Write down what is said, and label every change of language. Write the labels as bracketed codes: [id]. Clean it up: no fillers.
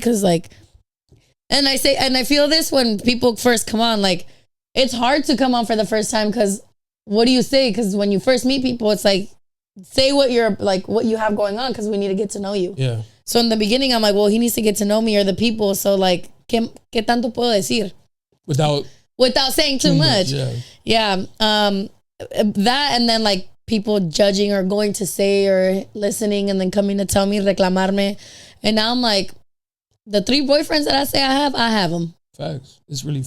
[en] Cause like, and I feel this when people first come on, like it's hard to come on for the first time. Cause what do you say? Cause when you first meet people, it's like, say what you're like, what you have going on. Cause we need to get to know you. Yeah. So in the beginning, I'm like, well, he needs to get to know me or the people. So like, [es] ¿qué tanto puedo decir? [en] Without saying too much. Yeah. That and then like people judging or going to say or listening and then coming to tell me, [es] reclamarme. [en] And now I'm like, the 3 boyfriends that I say I have them. Facts. It's really